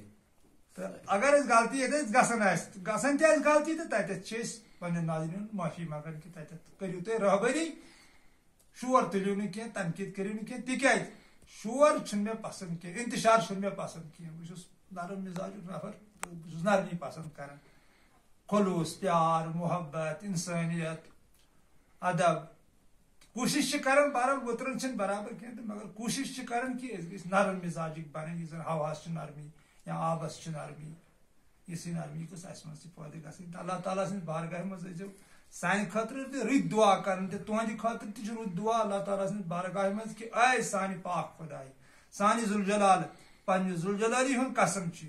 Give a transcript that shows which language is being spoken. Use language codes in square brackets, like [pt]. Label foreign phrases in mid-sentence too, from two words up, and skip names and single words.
[ks] تہٕ اگر أسۍ غلطی ییٚتٮ۪تھ گژھان آسہِ گژھان تہِ آسہِ غلطی تہٕ تتٮ۪تھ چھِ أسۍ پننٮ۪ن ناظریٖنن معٲفی منٛگان کہِ تتٮ۪تھ کٔرِو تُہۍ رہبٔری شور تُلِو نہٕ کینٛہہ تنقیٖد کٔرِو نہٕ کینٛہہ تِکیٛازِ شور چھُنہٕ مےٚ پسند کینٛہہ انتشار چھُنہٕ مےٚ پسند کینٛہہ بہٕ چھُس نرم مزاجُک نفر تہٕ بہٕ چھُس نرمی پسند کران خلوص پیار محبت انسانیت ادب کوشش چھِ کران بہرحال وُتران چھِنہٕ برابر کینٛہہ تہٕ مگر کوشش چھِ کران کہ أسۍ گٔژھۍ نرم مزاجٕکۍ بنٕنۍ یُس زن ہوہس چھِ نرمی یا آبس چھِ نرمی یِژھٕے نرمی گٔژھ اسہِ منٛز تہِ پٲدٕ گژھٕنۍ تہٕ اللہ تعالیٰ سٕنٛدِ بارگاہہِ منٛز ٲسۍزیو سانہِ خٲطرٕ تہِ رٕتۍ دعا کران تہٕ تُہنٛدِ خٲطرٕ تہِ چھُ رُت دعا اللہ تعالیٰ سٕنٛدِ بارگاہہِ منٛز کہ اے سانہِ پاک خۄداے سانہِ ذوالجلال پننہِ ذوالجلالی ہُنٛد قسم چھُ